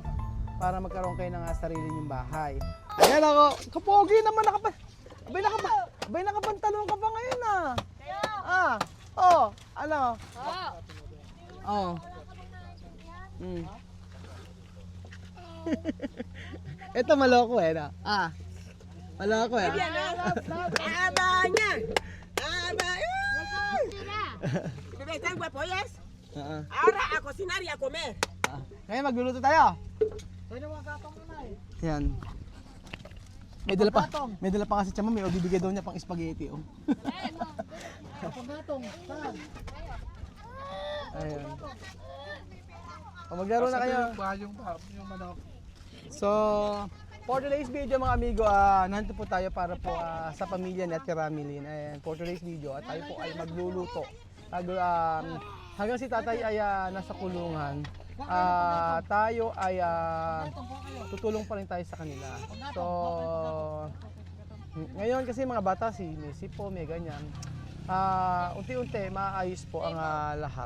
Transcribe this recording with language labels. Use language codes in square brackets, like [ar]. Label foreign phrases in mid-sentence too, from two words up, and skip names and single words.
[tl] Para magkaroon kayo ng sarili yung bahay. Ayan ako, kapogi naman abay nakapantalon ka pa ngayon ano? Ito maloko no? Maloko [es] Abanya. Bebé, ¿están guapo, yes? Ahora a cocinar y a comer. [tl] Ngayon magluluto tayo. Yan. May dala pa kasi tiyama, may bibigay daw niya pang spaghetti. Ayun. Maglaro na kayo. So, [en] for today's video [tl] mga amigo, nandito po tayo para po sa pamilya ni Ate Ramilin. [en] And for today's video, [tl] tayo po ay magluluto. Hanggang si tatay ay nasa kulungan, tayo ay tutulong pa rin tayo sa kanila. So, ngayon kasi mga bata, may sipo, may ganyan. Unti-unti, maayos po ang lahat.